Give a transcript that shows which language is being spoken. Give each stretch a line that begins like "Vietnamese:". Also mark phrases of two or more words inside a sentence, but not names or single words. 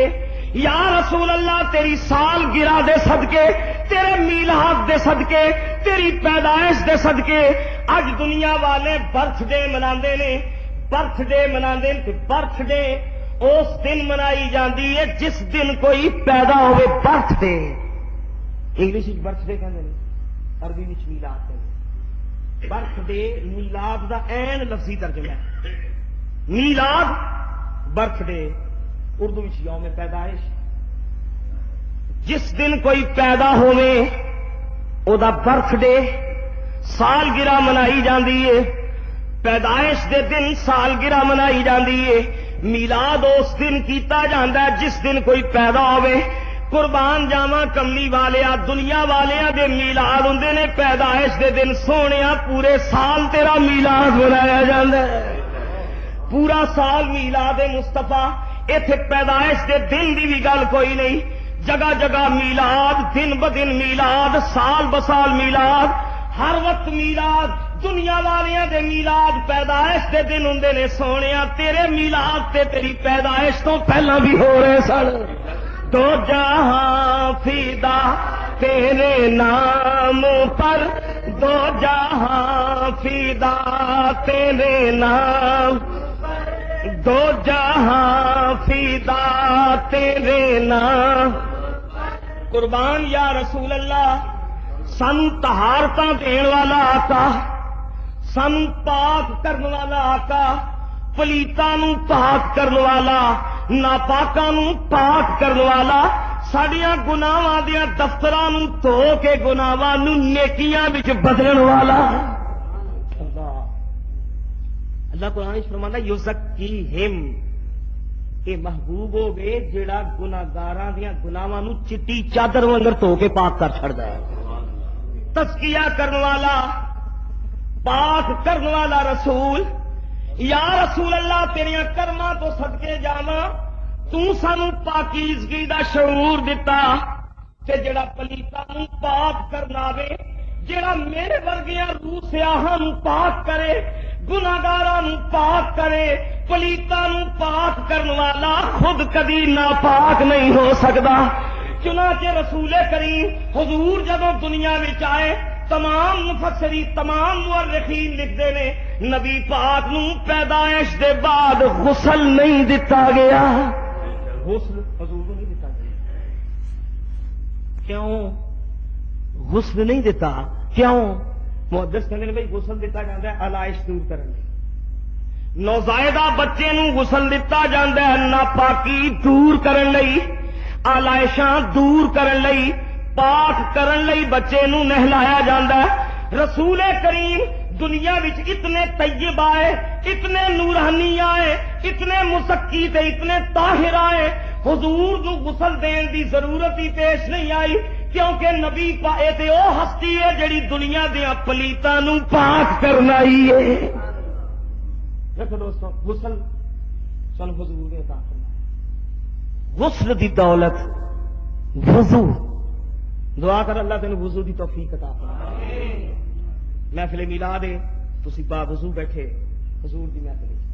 Punjabi: یا رسول اللہ تیری سال گرہ دے صدقے، تیرے میلاد دے صدقے، تیری پیدائش دے صدقے، اج دنیا والے
English: birth day
Punjabi: مناندے نے،
English: birth day
Punjabi: مناندے نے،
English: birth day
Punjabi: اس دن منائی جاندی ہے جس دن کوئی پیدا ہوئے،
English: birth day English birth day
Punjabi: کہندے نے، عربی وچ میلاد کہندے،
English: birth day
Punjabi: میلاد دا عین لفظی ترجمہ ہے، میلاد
English: birth day,
Punjabi: اردو وچ یوم پیدائش، جس دن کوئی پیدا ہوئے او دا
English: birth day,
Punjabi: سالگرہ منائی جاندی ہے، پیدائش دے دن سالگرہ منائی جاندی ہے، میلاد اس دن کیتا جاندا ہے جس دن کوئی پیدا ہوئے، قربان جاواں کملی والیا، دنیا والیاں دے میلاد ہوندے نے پیدائش دے دن، سونیا پورے سال تیرا میلاد منایا جاندا ہے، پورا سال میلاد مصطفیٰ، ایتھے پیدائش دے دن دی بھی گل کوئی نہیں، جگہ جگہ میلاد، دن بدن میلاد، سال بسال میلاد، ہر وقت میلاد، دنیا والیاں دے میلاد پیدائش دے دن ہوندے نے، سونیا تیرے میلاد تے تیری پیدائش تو پہلا بھی ہو رہے سن، دو جہاں فدا تیرے نام پر، دو جہاں فدا تیرے نام، دو جہاں فدا تیرے نام، قربان یا رسول اللہ، سن طہارتاں دین والا آقا، سن پاک کرن والا آقا، پلیتاں نوں پاک کرن والا، ناپاکاں نوں پاک کرن والا، ساڈیاں گناہاں دیاں دفتراں نوں دھو کے گناہاں نوں نیکیاں وچ بدلن والا، اللہ قرآن فرماندا یزکیہم، کہ محبوب ہوگے جڑا گناہگاراں دیاں گناہاں نوں چٹی چادر وانگر دھو کے پاک کر چھڑدا ہے، تزکیہ کرن والا، پاک کرن والا رسول، یا رسول اللہ تیریاں کرماں تو صدقے جاواں، تو سانوں پاکیزگی دا شعور دتا، تے جڑا پلیتاں نوں پاک کرنا آوے، جڑا میرے ورگیاں روح سیاہاں نوں پاک کرے، گناہگاراں نوں پاک کرے، پلیتاں نوں پاک کرن والا خود کبھی ناپاک نہیں ہو سکدا، چنانچہ رسول کریم حضور جدوں دنیا وچ آئے، تمام مفسرین تمام مورخین لکھتے نے نبی پاک نوں پیدائش دے بعد غسل نہیں دتا گیا، غسل حضور کو نہیں دتا گیا، کیوں غسل نہیں دیتا؟ کیوں؟ محدث کہندے نے بھائی غسل دیتا جاندا ہے علائش دور کرن لئی، نوزائیدہ بچے نوں غسل دیتا جاندا ہے ناپاکی دور کرن لئی، علائشاں دور کرن لئی، پاک کرن لئی بچے نوں نہلایا جاندا ہے، رسول کریم دنیا وچ اتنے طیب آئے، اتنے نورانی آئے، اتنے مزکی تے اتنے طاہر آئے، حضور نوں غسل دین دی ضرورت ہی پیش نہیں آئی، کیونکہ نبی پائے تے او ہستی ہے جڑی دنیا دیاں پلیتاں نوں پاک کرنا ہی ہے۔ دیکھو دوستو، غسل سن حضور نے عطا فرمایا، غسل دی دولت وضو، دعا کر اللہ تینوں وضو دی توفیق عطا فرمائے۔ محفل میلاد ہے، تسی با وضو بیٹھے حضور دی محفل،